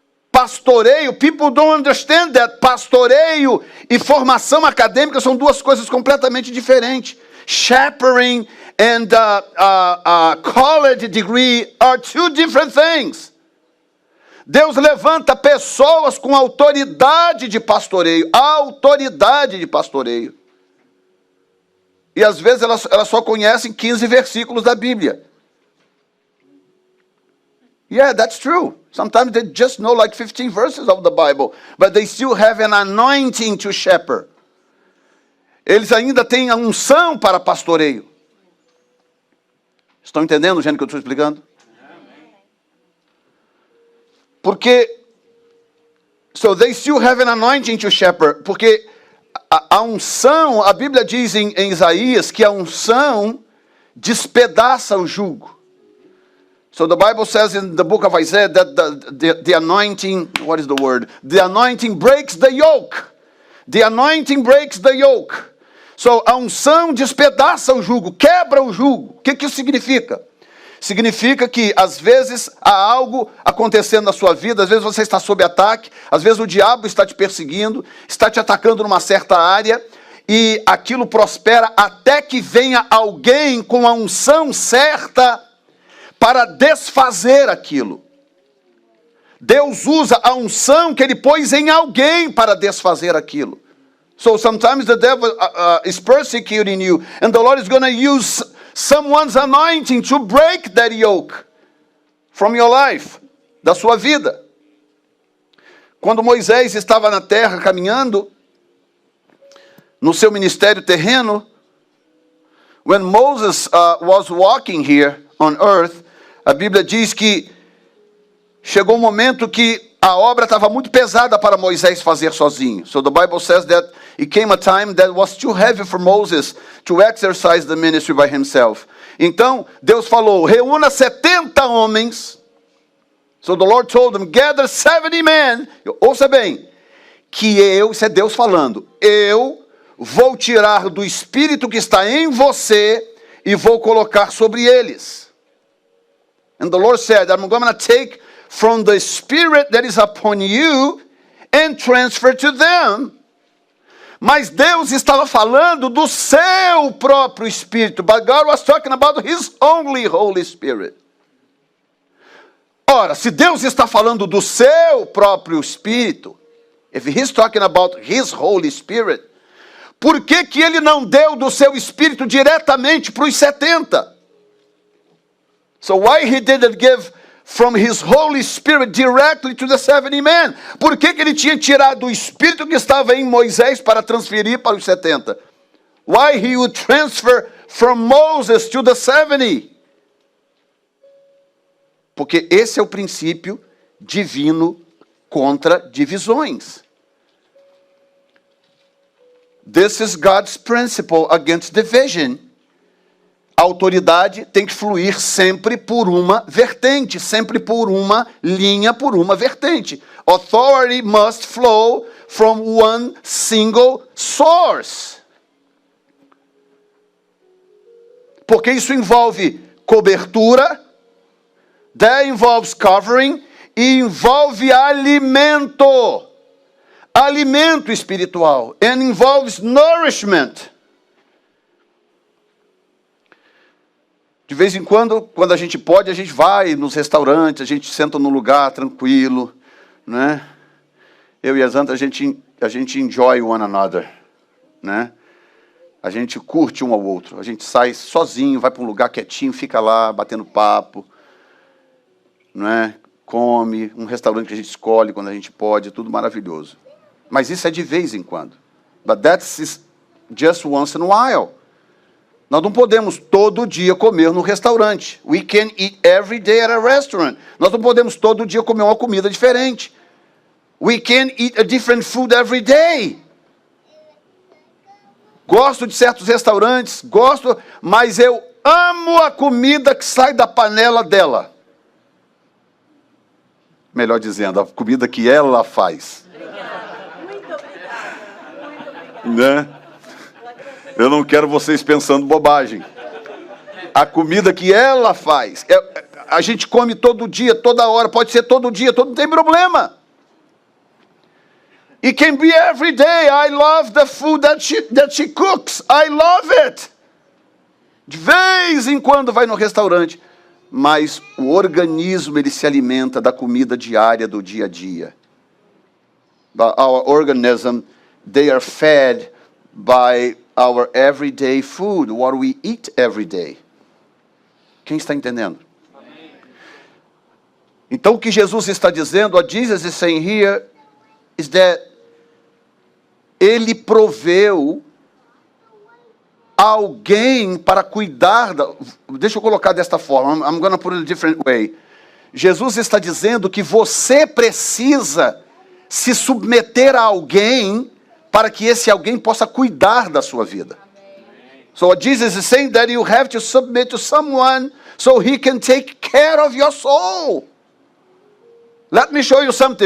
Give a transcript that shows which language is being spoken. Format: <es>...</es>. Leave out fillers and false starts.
<en>Pastoreio, people don't understand that.</en> <pt>Pastoreio e formação acadêmica são duas coisas completamente diferentes.</pt> <en>Shepherding and college degree are two different things.</en> <pt>Deus levanta pessoas com autoridade de pastoreio. Autoridade de pastoreio. E às vezes elas só conhecem 15 versículos da Bíblia.</pt> <en>Yeah, that's true. Sometimes they just know like 15 verses of the Bible, but they still have an anointing to shepherd.</en> <pt>Eles ainda têm a unção para pastoreio. Estão entendendo, gente, o que eu estou explicando? Porque,</pt> <en>so they still have an anointing to shepherd.</en> <pt>Porque a unção, a Bíblia diz em Isaías que a unção despedaça o jugo.</pt> <en>So the Bible says in the book of Isaiah that the anointing, what is the word? The anointing breaks the yoke. The anointing breaks the yoke. So</en> <pt>a unção despedaça o jugo, quebra o jugo. O que isso significa? Significa que às vezes há algo acontecendo na sua vida, às vezes você está sob ataque, às vezes o diabo está te perseguindo, está te atacando numa certa área, e aquilo prospera até que venha alguém com a unção certa para desfazer aquilo. Deus usa a unção que ele pôs em alguém para desfazer aquilo.</pt> <en>So sometimes the devil is persecuting you, and the Lord is going to use someone's anointing to break that yoke from your life,</en> <pt>da sua vida. Quando Moisés estava na terra caminhando, no seu ministério terreno,</pt> <en>when Moses was walking here on earth,</en> <pt>a Bíblia diz que chegou um momento que a obra estava muito pesada para Moisés fazer sozinho.</pt> <en>So the Bible says that it came a time that was too heavy for Moses to exercise the ministry by himself.</en> <pt>Então, Deus falou, reúna 70 homens.</pt> <en>So the Lord told them, gather 70 men.</en> <pt>Ouça bem, que isso é Deus falando, eu vou tirar do espírito que está em você e vou colocar sobre eles.</pt> <en>And the Lord said, I'm going to take from the spirit that is upon you and transfer to them.</en> <pt>Mas Deus estava falando do seu próprio espírito.</pt> <en>But God was talking about his only Holy Spirit.</en> <pt>Ora, se Deus está falando do seu próprio espírito,</pt> <en>if he's talking about his Holy Spirit,</en> <pt>por que ele não deu do seu espírito diretamente para os 70?</pt> <en>So why he didn't give from his Holy Spirit directly to the 70 men?</en> <pt>Por que ele tinha tirado o espírito que estava em Moisés para transferir para os 70?</pt> <en>Why he would transfer from Moses to the 70?</en> <pt>Porque esse é o princípio divino contra divisões.</pt> <en>This is God's principle against division.</en> <pt>A autoridade tem que fluir sempre por uma vertente, sempre por uma linha, por uma vertente.</pt> <en>Authority must flow from one single source.</en> <pt>Porque isso envolve cobertura,</pt> <en>that involves covering,</en> <pt>e envolve alimento. Alimento espiritual.</pt> <en>And involves nourishment.</en> <pt>De vez em quando a gente pode, a gente vai nos restaurantes, a gente senta num lugar tranquilo, né? Eu e a Zanta, a gente</pt> <en>enjoy one another,</en> <pt>né? A gente curte um ao outro, a gente sai sozinho, vai para um lugar quietinho, fica lá, batendo papo, né? Come, um restaurante que a gente escolhe quando a gente pode, tudo maravilhoso. Mas isso é de vez em quando.</pt> <en>But that's just once in a while.</en> <pt>Nós não podemos todo dia comer no restaurante.</pt> <en>We can eat every day at a restaurant.</en> <pt>Nós não podemos todo dia comer uma comida diferente.</pt> <en>We can eat a different food every day.</en> <pt>Gosto de certos restaurantes, mas eu amo a comida que sai da panela dela. Melhor dizendo, a comida que ela faz. Muito obrigada. Muito obrigada. Né? Eu não quero vocês pensando bobagem. A comida que ela faz. A gente come todo dia, toda hora. Pode ser todo dia, não tem problema.</pt> <en>It can be every day. I love the food that she cooks. I love it.</en> <pt>De vez em quando vai no restaurante. mas o organismo ele se alimenta da comida diária do dia a dia.</pt> <en>Our organism, they are fed by our everyday food, what we eat every day.</en> <pt>Quem está entendendo? Amém. Então o que Jesus está dizendo,</pt> <en>what Jesus is saying here, is that</en> <pt>ele proveu alguém para cuidar deixa eu colocar desta forma,</pt> <en>I'm going to put it a different way.</en> <pt>Jesus está dizendo que você precisa se submeter a alguém para que esse alguém possa cuidar da sua vida.</pt> <en>So what Jesus is saying that you have to submit to someone so he can take care of your soul. Let me show you something.</en>